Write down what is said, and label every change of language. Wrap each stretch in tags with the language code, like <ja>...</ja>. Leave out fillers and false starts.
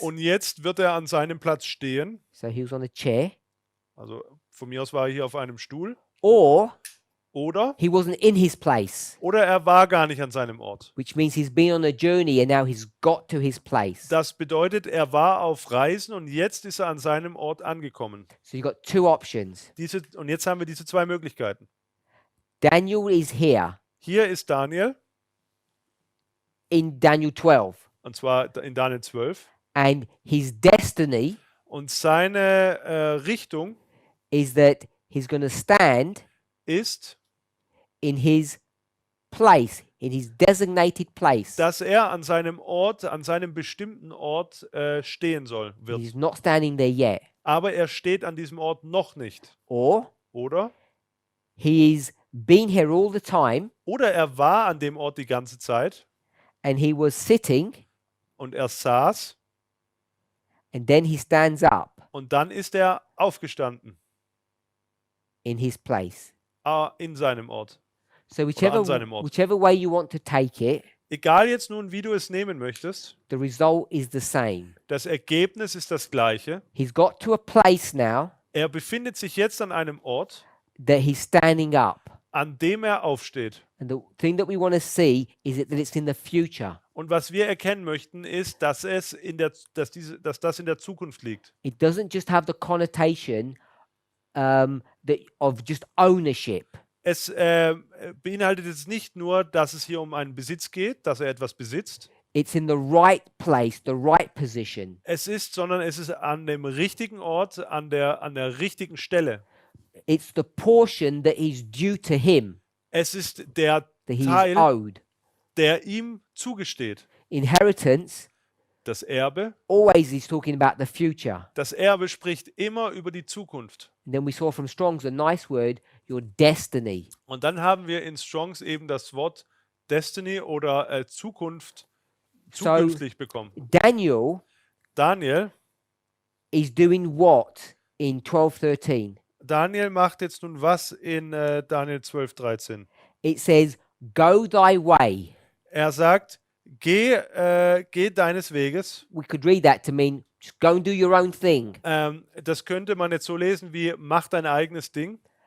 <de>Und jetzt wird er an seinem Platz stehen.</de> <en>So he was on a chair.</en> <de>Also von mir aus war er hier auf einem Stuhl.</de> <en>Or</en> <de>Oder</de> <en>he wasn't in his place,</en> <de>er war gar nicht an seinem Ort.</de> <en>which means he's been on a journey and now he's got to his place.</en> <de>Das bedeutet, er war auf Reisen und jetzt ist er an seinem Ort angekommen.</de> <en>So you've got two options.</en> <de>Und jetzt haben wir diese zwei Möglichkeiten.</de> <en>Daniel is here</en> <de>Hier ist Daniel,</de> <en>in Daniel 12,</en> <de>und zwar in Daniel 12.</de> <en>and his destiny</en> <de>Und seine Richtung</de> <en>is that he's going to stand</en> <de>ist,</de> <en>in his place, in his designated place.</en> <de>dass er an seinem Ort, an seinem bestimmten Ort stehen soll, wird.</de> <en>He's not standing there yet.</en> <de>Aber er steht an diesem Ort noch nicht.</de> <en>Or</en> <de>Oder?</de> <en>he's been here all the time</en> <de>Oder er war an dem Ort die ganze Zeit</de> <en>and he was sitting</en> <de>und er saß</de> <en>and then he stands up</en> <de>und dann ist er aufgestanden</de> <en>in his place.</en> <de>in seinem Ort.</de> <en>So</en> <de>an seinem Ort.</de> <en>whichever way you want to take it,</en> <de>Egal jetzt nun, wie du es nehmen möchtest,</de> <en>the result is the same.</en> <de>das Ergebnis ist das gleiche.</de> <en>He's got to a place now</en> <de>Er befindet sich jetzt an einem Ort,</de> <en>that he's standing up.</en> <de>an dem er aufsteht.</de> <en>And the thing that we want to see is that it's in the future.</en> <de>Und was wir erkennen möchten, ist, dass das in der Zukunft liegt.</de> <en>It doesn't just have the connotation of just ownership.</en> <de>Es beinhaltet jetzt nicht nur, dass es hier um einen Besitz geht, dass er etwas besitzt.</de> <en>It's in the right place, the right position.</en> <de>Sondern es ist an dem richtigen Ort, an der richtigen Stelle.</de> <en>It's the portion that is due to him,</en> <de>Es ist der</de> <en>that he is</en> <de>Teil,</de> <en>owed.</en> <de>der ihm zugesteht.</de> <en>Inheritance</en> <de>Das Erbe.</de> <en>always is talking about the future.</en> <de>Das Erbe spricht immer über die Zukunft.</de> <en>And then we saw from Strong's a nice word, your destiny.</en> <de>Und dann haben wir in Strongs eben das Wort Destiny oder zukünftig bekommen.</de> <en>Daniel is doing what in 12:13?</en> <de>Daniel macht jetzt nun was in Daniel 12,13.</de> <en>It says, "Go thy way."</en> <de>Er sagt, geh deines Weges.</de> <en>We could read that to mean just go and do your own thing</en> <de>Das könnte man jetzt so lesen wie, mach dein eigenes Ding.</de>